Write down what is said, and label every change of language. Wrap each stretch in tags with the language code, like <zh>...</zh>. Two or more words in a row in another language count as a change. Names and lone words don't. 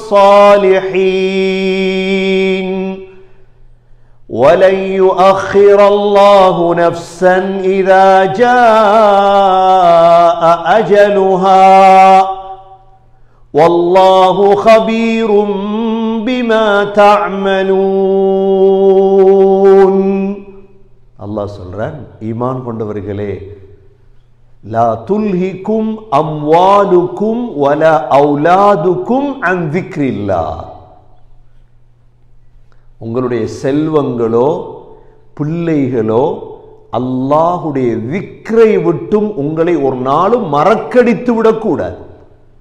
<ar>الصالحين ولن يؤخر الله نفسا إذا جاء أجلها والله خبير بما تعملون.</ar> <ta>அல்லாஹ் சொல்றான், ஈமான் கொண்டவர்களே,</ta> <ar>لا تلهكم أموالكم ولا أولادكم عن ذكر الله.</ar> <ta>உங்களுடைய செல்வங்களோ பிள்ளைகளோ அல்லாஹுடைய திக்ரை விட்டும் உங்களை ஒரு நாளும் மறக்கடித்து விடக்கூடாது.</ta>